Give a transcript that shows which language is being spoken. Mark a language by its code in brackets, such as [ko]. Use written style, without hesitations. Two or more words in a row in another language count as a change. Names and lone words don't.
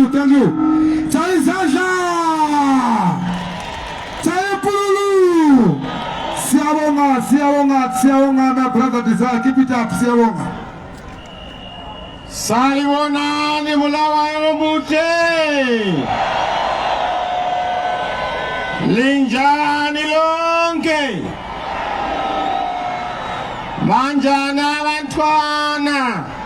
[en] you. Chamisa! Chaipululu! [nd] Siyabonga, [en] my brother Desire. Keep it up, [nd] siyabonga. Salibonani Bulawayo mute. Linjani lonke. Banjana bantwana.